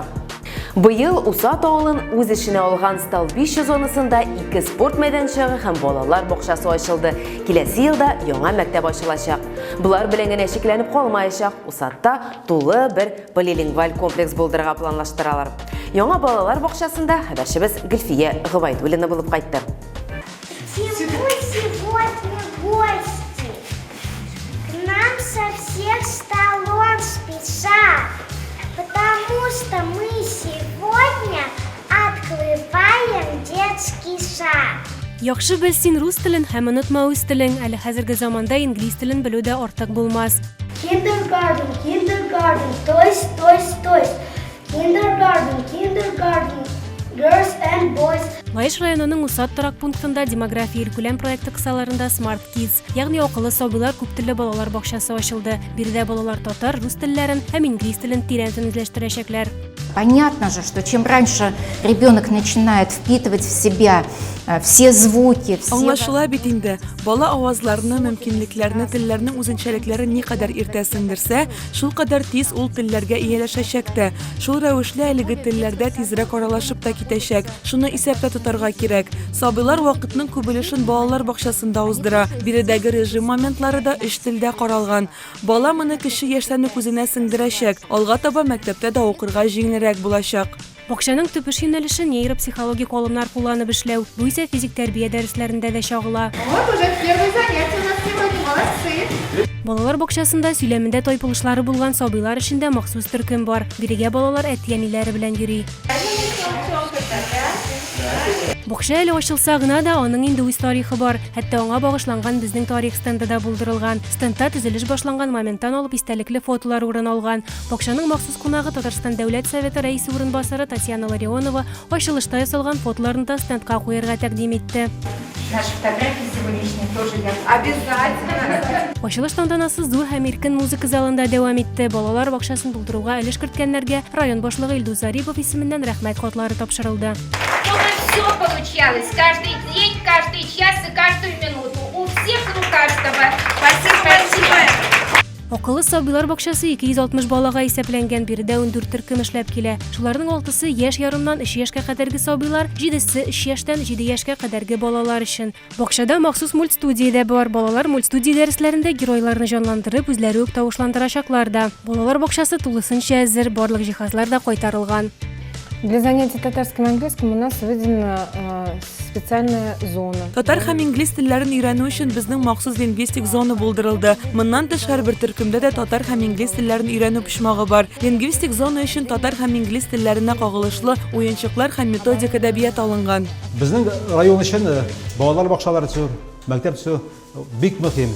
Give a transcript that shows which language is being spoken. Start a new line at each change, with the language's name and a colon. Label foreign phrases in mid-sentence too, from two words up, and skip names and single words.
Tatar: Быел Усат авылын үз эшенә алган Столбище зонасында 2 спорт мәйданчыгы һәм балалар бакчасы ачылды. Киләсе елда яңа мәктәп ачылачак. Булар белән генә шикләнеп калмаячак. Усатта тулы бер полилингваль комплекс булдырырга планлаштыралар. Яңа балалар бакчасында хәбәрчебез Гөлфия Гыбайдуллина булып кайтты.
Russian: Сегодня гости. К нам со всех сторон спешат, потому что мы сегодня открываем детский сад.
Tatar: Яхшы белсин рус телен һәм онытма үз телен, әле хәзерге заманда инглиз телен белүдә артык булмас.
English: Kindergarten, kindergarten, toys, toys, toys. Kindergarten, kindergarten, girls and boys.
Tatar: Лайыш районының Усат торак пунктында демография иркүләм проекты кысаларында Smart Kids, ягъни акыллы сабыйлар күп телле балалар бакчасы ачылды. Биредә балалар татар, рус телләрен һәм инглиз телен тирәнтен үзләштерәчәкләр.
Russian: Понятно же, что чем раньше ребенок начинает впитывать в себя все звуки, все...
Tatar: Аңлашыла бит инде, бала авазларны, мөмкинлекләрне, телләрнең үзенчәлекләрен никадәр иртә сеңдерсә, шул кадәр тиз ул телләргә ияләшәчәк тә. Шул рәвешле әлеге телләрдә тизрәк аралашып та китәчәк. Шуны исәптә тотарга кирәк. Сабыйлар вакытның күп өлешен балалар бакчасында уздыра. Биредәге режим моментлары да 3 телдә каралган. Бала моны кеше яшьтән үк үзенә сеңдерәчәк. Алга таба мәктәптә дә укырга җиңелрәк булачак. Бакчаның төп юнәлеше нейропсихологик алымнар кулланып эшләү. Бу исә физик тәрбия дәресләрендә дә чагыла.
Russian: Вот уже первое занятие у нас сегодня, молодцы.
Tatar: Балалар бакчасында сөйләмендә тайпылышлары булган сабыйлар өчен махсус төркем бар. Бирегә балалар әти-әниләре белән йөри. Бакча әле ачылса гына да аның инде үз тарихы бар. Хәтта аңа багышланган безнең тарих стенды да булдырылган. Стендта төзелеш башланган моменттан алып истәлекле фотолар урын алган. Бакчаның махсус кунагы Татарстан Дәүләт Советы рәисе урынбасары Татьяна Ларионова ачылышта ясалган фотоларын да стендка куярга тәкъдим итте.
Russian: Наши фотографии сегодняшние тоже я обязательно.
Tatar: Ачылыш тантанасы зур һәм иркен музыка залында дәвам итте. Балалар бакчасын тултыруга өлеш керткәннәргә район башлыгы Илдус Зарипов исеменнән рәхмәт хатлары тапшырылды.
Russian: Все получалось, каждый день, каждый час и каждую минуту. У всех у каждого. Спасибо.
Tatar: Акыллы сабыйлар бакчасы 260 балага исәпләнгән, биредә 14 төркем эшләп килә. Шуларның 6-сы яшь ярымнан 3 яшькә кадәрге сабыйлар, 7-се 3 яшьтән 7 яшькә кадәрге балалар өчен. Бакчада махсус мультстудия дә бар. Балалар мультстудия дәресләрендә геройларны җанландырып, үзләре үк тавышландырачаклар да. Балалар бакчасы тулысынча әзер, барлык җиһазлар да кайтарылган.
Russian: Для занятий татарским и английским у нас выделена специальная зона.
Tatar: Татар һәм инглиз телләрен өйрәнү өчен безнең махсус лингвистик зона булдырылды. Моннан тыш һәр бер төркемдә дә татар һәм инглиз телләрен өйрәнү почмагы бар. Лингвистик зона өчен татар һәм инглиз телләренә кагылышлы уенчыклар һәм методик әдәбият алынган. Безнең район өчен балалар бакчалары төзү, мәктәп төзү бик мөһим.